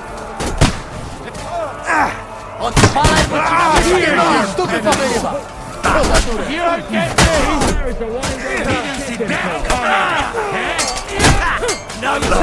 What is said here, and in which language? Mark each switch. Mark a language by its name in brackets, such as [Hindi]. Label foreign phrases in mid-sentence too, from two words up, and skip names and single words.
[Polish] Odpalaj, bo ci na stupy powyrywa! [Italian] Cosa dura! [English] You don't get me! Didn't see that coming. No